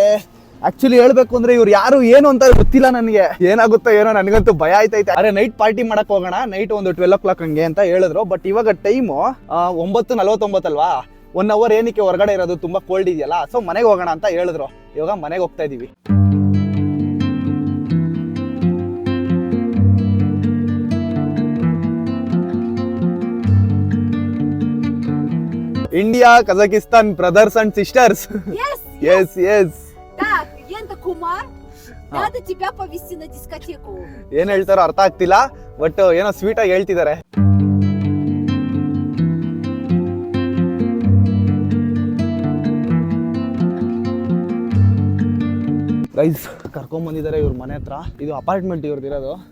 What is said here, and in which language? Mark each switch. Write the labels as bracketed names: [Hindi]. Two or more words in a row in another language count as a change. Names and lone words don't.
[Kannada] ಆಕ್ಚುಲಿ ಹೇಳ್ಬೇಕು ಅಂದ್ರೆ ಇವ್ರು ಯಾರು ಏನು ಅಂತ ಗೊತ್ತಿಲ್ಲ ನನಗೆ. ಏನಾಗುತ್ತೋ ಏನೋ, ನನಗಂತೂ ಭಯ ಆಯ್ತೈತೆ. ಅರೆ [English] night party [Kannada] ಮಾಡಕ್ ಹೋಗೋಣ, ನೈಟ್ ಒಂದು 12 o'clock ಹಂಗೆ ಅಂತ ಹೇಳಿದ್ರು. ಬಟ್ ಇವಾಗ ಟೈಮು 9:49 ಅಲ್ವಾ. 1 hour ಏನಕ್ಕೆ ಹೊರಗಡೆ ಇರೋದು, ತುಂಬಾ ಕೋಲ್ಡ್ ಇದೆಯಲ್ಲ. ಸೊ ಮನೆಗೆ ಹೋಗೋಣ ಅಂತ ಹೇಳಿದ್ರು. ಇವಾಗ ಮನೆಗೆ ಹೋಗ್ತಾ ಇದೀವಿ. [English] India, Kazakhstan, brothers and sisters. Yes. [Russian] Так, Ента Кумар, надо тебя повезти на дискотеку. [Kannada] ಏನ್ ಹೇಳ್ತಾರೋ ಅರ್ಥ ಆಗ್ತಿಲ್ಲ, ಬಟ್ ಏನೋ ಸ್ವೀಟ್ ಆಗಿ ಹೇಳ್ತಿದ್ದಾರೆ. ಗೈಸ್ ಕರ್ಕೊಂಡ್ ಬಂದಿದ್ದಾರೆ ಇವ್ರ ಮನೆ ಹತ್ರ. ಇದು ಅಪಾರ್ಟ್ಮೆಂಟ್ ಇವ್ರದಿರೋದು.